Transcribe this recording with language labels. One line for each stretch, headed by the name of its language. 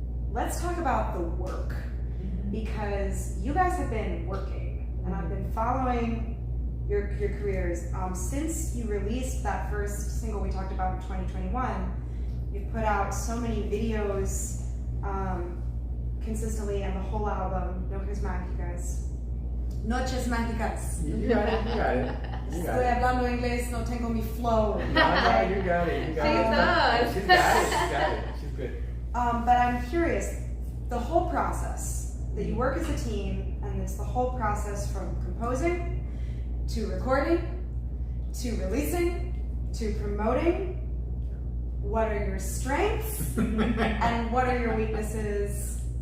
English: Let's talk about the work, because you guys have been working, and I've been following your careers since you released that first single we talked about in 2021. You've put out so many videos consistently, and the whole album, Noches Mágicas. Noches Mágicas. You got it.
Spanish: Estoy hablando inglés, no tengo mi flow.
English: No, you got it. She does. She's got it. She's good. But I'm curious, the whole process, that you work as a team, and it's the whole process from composing, to recording, to releasing, to promoting. What are your strengths, and what are your weaknesses?